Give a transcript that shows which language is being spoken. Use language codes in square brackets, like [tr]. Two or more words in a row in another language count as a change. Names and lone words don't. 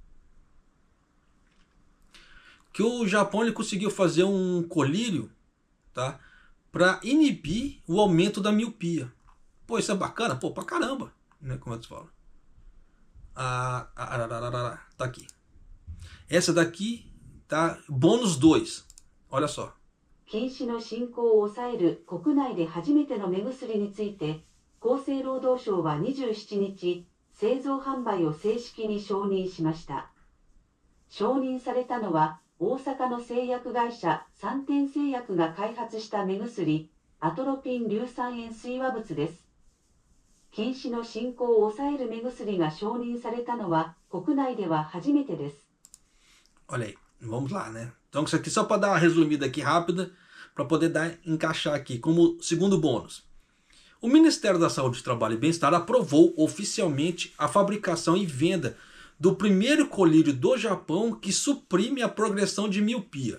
[pt] Que o Japão ele conseguiu fazer um colírio, tá? Para inibir o aumento da miopia. Pô, isso é bacana? Pô, pra caramba, né? Como é que se fala? Tá aqui. Essa daqui tá bônus 2. Olha só. [ja] 近視の進行を抑える国内で初めての目薬について、厚生労働省は27日、製造販売を正式に承認しました。承認されたのは、大阪の製薬会社三天製薬が開発した目薬、アトロピン硫酸塩水和物です。近視の進行を抑える目薬が承認されたのは、国内では初めてです。 [pt] Olha aí, vamos lá, né? Então isso aqui só para dar uma resumida aqui rápida, para poder encaixar aqui como segundo bônus. O Ministério da Saúde, Trabalho e Bem-Estar aprovou oficialmente a fabricação e venda do primeiro colírio do Japão que suprime a progressão de miopia.